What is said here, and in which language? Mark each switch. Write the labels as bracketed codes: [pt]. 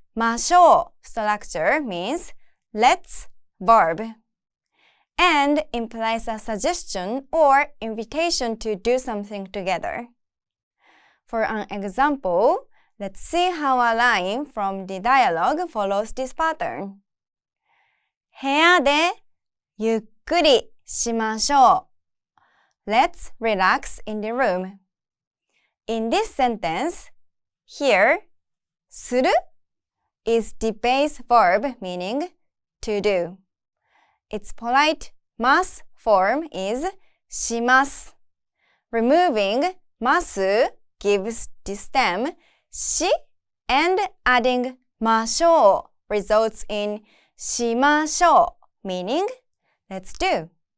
[ja] ましょう [en] structure means let's verb and implies a suggestion or invitation to do something together. For an example, let's see how a line from the dialogue follows this pattern. [ja] 部屋でゆっくりしましょう. [en] Let's relax in the room. In this sentence, here, [ja] する [en] is the base verb meaning to do. Its polite mas form is [ja] します. [en] Removing [ja] ます [en] gives the stem [ja] し [en] and adding [ja] ましょう [en] results in [ja] しましょう [en] meaning let's do.